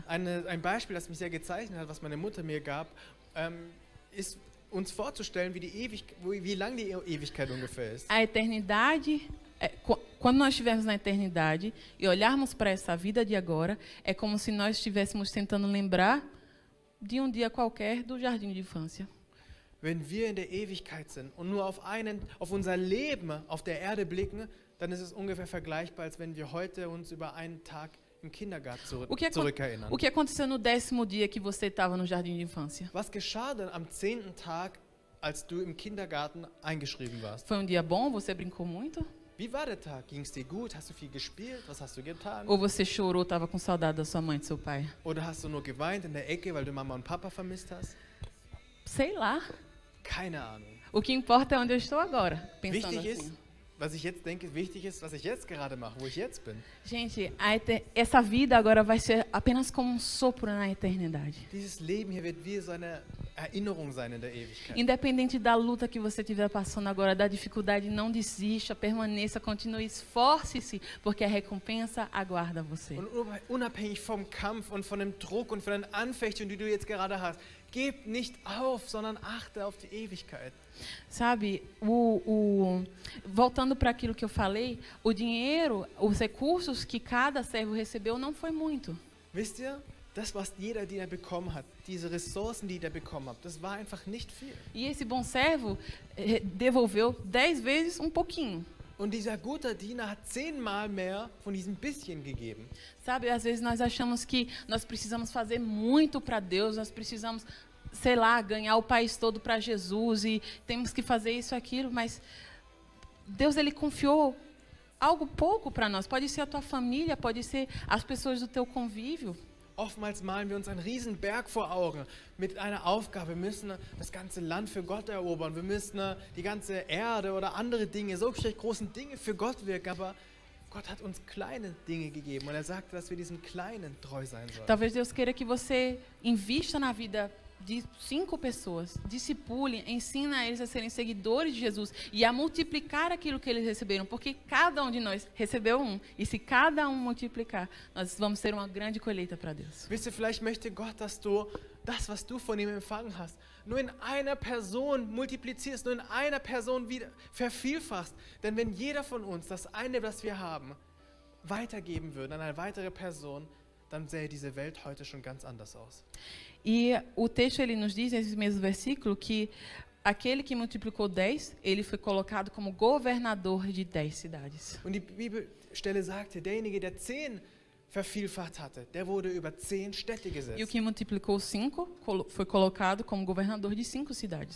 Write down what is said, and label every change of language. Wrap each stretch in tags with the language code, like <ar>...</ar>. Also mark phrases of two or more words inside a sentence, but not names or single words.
<de>Ein Beispiel, das mich sehr gezeichnet hat, was meine Mutter mir gab, ist uns vorzustellen, wie lang die Ewigkeit ungefähr ist.</de> <pt>A eternidade, quando nós estivermos na eternidade e olharmos para essa vida de agora, é como se nós estivéssemos tentando lembrar de um dia qualquer do jardim de infância.</pt> <de>Wenn wir in der Ewigkeit sind und nur auf unser Leben auf der Erde blicken, dann ist es ungefähr vergleichbar, als wenn wir heute uns über einen Tag im Kindergarten zurückerinnern.</de> <pt>O que aconteceu no 10º dia que você estava no jardim de infância?</pt> <de>Was geschah denn am 10. Tag, als du im Kindergarten eingeschrieben warst?</de> <pt>Foi um dia bom? Você brincou muito?</pt> <de>Wie war der Tag? Ging es dir gut? Hast du viel gespielt? Was hast du getan?</de> <pt>Ou você chorou, estava com saudade da sua mãe e do seu pai?</pt> <de>Oder hast du nur geweint in der Ecke, weil du Mama und Papa vermisst hast?</de> <pt>Sei lá.</pt> <de>Keine Ahnung.</de> <pt>O que importa é onde eu estou agora, pensando</pt> <de>Wichtig</de> <pt>assim.</pt> <de>ist, was ich jetzt denke, wichtig ist, was ich jetzt gerade mache, wo ich jetzt bin.</de> <pt>Gente, essa vida agora vai ser apenas como um sopro na eternidade.</pt> <de>Dieses Leben hier wird wie so Erinnerung sein in der Ewigkeit.</de> <pt>Independente da luta que você estiver passando agora, da dificuldade, não desista, permaneça, continue, esforce-se, porque a recompensa aguarda você.</pt> <de>Und unabhängig vom Kampf und von dem Druck und von den Anfechtungen, die du jetzt gerade hast, gib nicht auf, sondern achte auf die Ewigkeit.</de> <pt>Sabe, voltando para aquilo que eu falei, o dinheiro, os recursos que cada servo recebeu não foi muito.</pt> <de>Wisst ihr, das, was jeder Diener bekommen hat, diese Ressourcen, die der bekommen hat, das war einfach nicht viel.</de> <pt>E esse bom servo devolveu 10 vezes um pouquinho.</pt> <de>Und dieser gute Diener hat 10-mal mehr von diesem bisschen gegeben.</de> <pt>Sabe, às vezes nós achamos que nós precisamos fazer muito para Deus, nós precisamos, sei lá, ganhar o país todo para Jesus e temos que fazer isso, aquilo, mas Deus, Ele confiou algo pouco para nós. Pode ser a tua família, pode ser as pessoas do teu convívio.</pt> <de>Oftmals malen wir uns einen riesen Berg vor Augen mit einer Aufgabe. Wir müssen das ganze Land für Gott erobern. Wir müssen die ganze Erde oder andere Dinge, so großen Dinge für Gott wirken. Aber Gott hat uns kleine Dinge gegeben und er sagte, dass wir diesen Kleinen treu sein sollen.</de> <pt>Talvez Deus queira que você invista na vida de 5 pessoas, discipule, ensina eles a serem seguidores de Jesus e a multiplicar aquilo que eles receberam, porque cada um de nós recebeu um, e se cada um multiplicar, nós vamos ter uma grande colheita para Deus.</pt> <de>Wisst ihr, vielleicht möchte Gott, dass du das, was du von ihm empfangen hast, nur in einer Person multiplizierst, nur in einer Person wieder vervielfachst. Denn wenn jeder von uns das eine, was wir haben, weitergeben würde an eine weitere Person, dann sähe diese Welt heute schon ganz anders aus.</de> <pt>E o texto ele nos diz, nesse mesmo versículo, que aquele que multiplicou 10, ele foi colocado como governador de 10 cidades.</pt> <de>Und die Bibelstelle sagte, derjenige, der 10 vervielfacht hatte, der wurde über 10 Städte</de> <pt>E o</pt> <de>gesetzt.</de> <pt>que multiplicou 5 foi colocado como governador de 5 cidades.</pt>